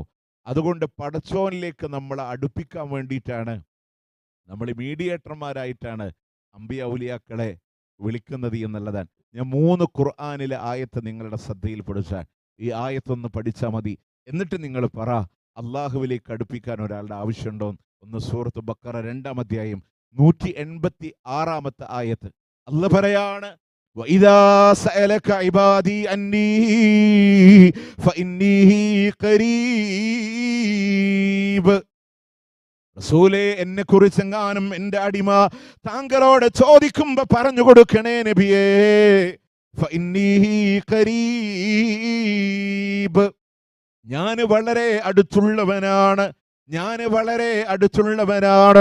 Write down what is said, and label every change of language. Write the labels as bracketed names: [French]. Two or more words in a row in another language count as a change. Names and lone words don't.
[Malayalam] അതുകൊണ്ട് പടച്ചോനിലേക്ക് നമ്മളെ അടുപ്പിക്കാൻ വേണ്ടിയിട്ടാണ്, നമ്മൾ മീഡിയേറ്റർമാരായിട്ടാണ് അമ്പിയ ഔലിയാക്കളെ വിളിക്കുന്നത് എന്നുള്ളതാണ്. ഞാൻ 3 ഖുർആനിലെ ആയത്ത് നിങ്ങളുടെ ശ്രദ്ധയിൽപ്പെടുത്താൻ, ഈ ആയത്തൊന്ന് പഠിച്ചാൽ മതി. എന്നിട്ട് നിങ്ങൾ പറ, അള്ളാഹുവിലേക്ക് അടുപ്പിക്കാൻ ഒരാളുടെ ആവശ്യമുണ്ടോ? ഒന്ന് സൂറത്ത് ബക്കറ 2-ാം അധ്യായം 186-ാമത്തെ ആയത്ത്. അല്ലാഹ് പറയാണ്, [Arabic] وَإِذَا سَأَلَكَ عِبَادِي أَنِّي فَإِنِّي قَرِيبٌ. [Malayalam] റസൂലേ, എന്നെ കുറിച്ചെങ്ങാനും എൻ്റെ അടിമ താങ്കളോട് ചോദിക്കുമ്പോ പറഞ്ഞു കൊടുക്കണേ നബിയേ, [Arabic] فإني قريب, [Malayalam] ഞാൻ വളരെ അടുത്തുള്ളവനാണ്, ഞാൻ വളരെ അടുത്തുള്ളവനാണ്.